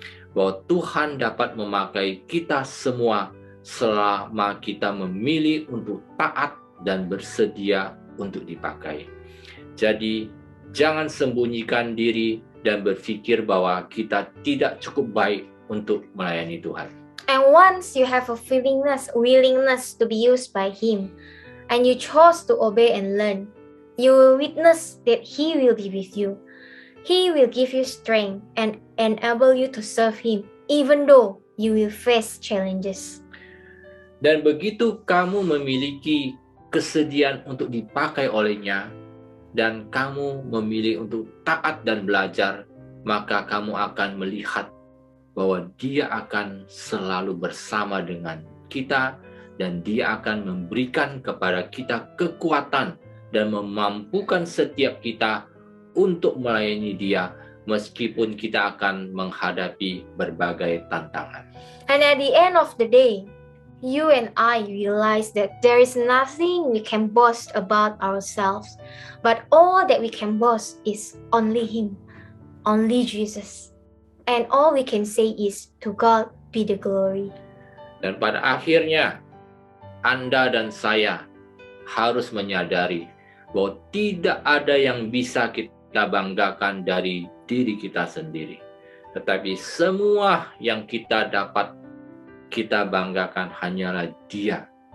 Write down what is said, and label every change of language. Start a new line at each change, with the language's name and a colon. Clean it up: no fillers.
Indonesian: Bahwa Tuhan dapat memakai kita semua selama kita memilih untuk taat dan bersedia untuk dipakai. Jadi, jangan sembunyikan diri dan berpikir bahwa kita tidak cukup baik untuk melayani Tuhan.
English: And once you have a willingness to be used by Him, and you chose to obey and learn, you will witness that He will be with you. He will give you strength and enable you to serve Him, even though you will face challenges.
Indonesian: Dan begitu kamu memiliki kesediaan untuk dipakai olehnya, dan kamu memilih untuk taat dan belajar, maka kamu akan melihat bahwa Dia akan selalu bersama dengan kita, dan Dia akan memberikan kepada kita kekuatan dan memampukan setiap kita untuk melayani Dia, meskipun kita akan menghadapi berbagai tantangan.
English: And at the end of the day, you and I realize that there is nothing we can boast about ourselves, but all that we can boast is only Him, only Jesus. And all we can say is, to God be the glory.
Indonesian: Dan pada akhirnya, Anda dan saya harus menyadari bahwa tidak ada yang bisa kita banggakan dari diri kita sendiri. Tetapi semua yang kita dapat kita banggakan hanyalah Dia.